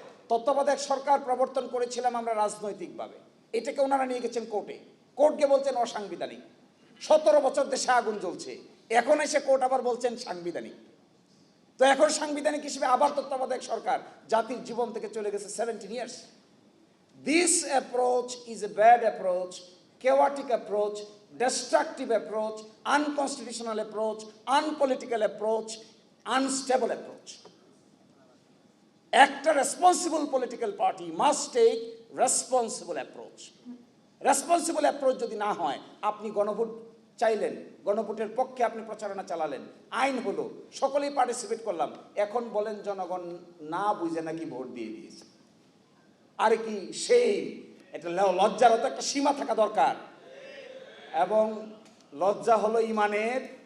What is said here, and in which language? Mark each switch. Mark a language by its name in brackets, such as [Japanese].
[Bangla] তত্ত্বাবধায়ক সরকার প্রবর্তন করেছিলাম আমরা রাজনৈতিকভাবে, এটাকে ওনারা নিয়ে গেছেন কোর্টে, কোর্টকে বলছেন অসাংবিধানিক। 17 বছর দেশে আগুন জ্বলছে, এখন এসে কোর্ট আবার বলছেন সাংবিধানিক। তো এখন সাংবিধানিক হিসেবে আবার তত্ত্বাবধায়ক সরকার জাতির জীবন থেকে চলে গেছে 17 years। [English] This approach is a bad approach, chaotic approach, destructive approach, unconstitutional approach, unpolitical approach, unstable approach. একটা responsible political party must take responsible approach. Responsible approach [Bangla] যদি না হয়, আপনি গণভোট চাইলেন, গণভোটের পক্ষে আপনি প্রচারণা চালালেন, আইন হলো, সকলেই পার্টিসিপেট করলাম, এখন বলেন জনগণ না বুঝে নাকি ভোট দিয়ে দিয়েছে। আরে কি সেই, এটা লজ্জারও তো একটা সীমা থাকা দরকার, এবং লজ্জা হলো ইমানের।